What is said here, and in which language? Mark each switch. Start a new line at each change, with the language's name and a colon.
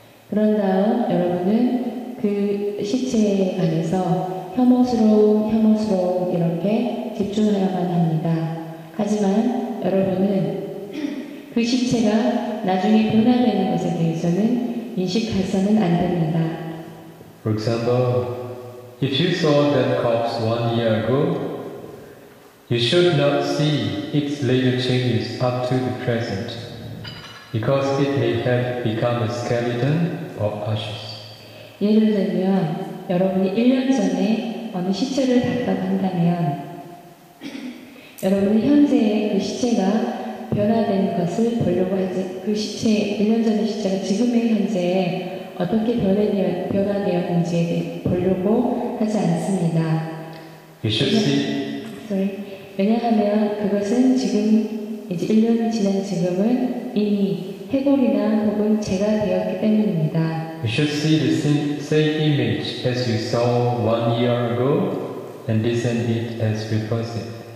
Korean: 그런 다음 여러분은 그 시체에 관해서 혐오스러움 이렇게 집중하여만 합니다. 하지만 여러분은 그 시체가 나중에 변화되는 것에 대해서는 인식해서는 안 됩니다.
English: For example, if you saw that corpse 1 year ago, you should not see its later changes up to the present, because it may have become a skeleton or ashes.
Korean: 예를 들면 여러분이 1년 전에 어느 시체를 봤다고 한다면 여러분은 현재의 그 시체가 변화된 것을 보려고 하지 그 1년 전의 시체가 지금의 현재에 어떻게 변화되었는지에 보려고 하지 않습니다.
English: You should see.
Korean: 왜냐하면 그것은 지금 이제 1년이 지난 지금은 이미 해골이나 혹은 재가 되었기 때문입니다.
English: You should see the same image as you saw 1 year ago and discern it as repulsive.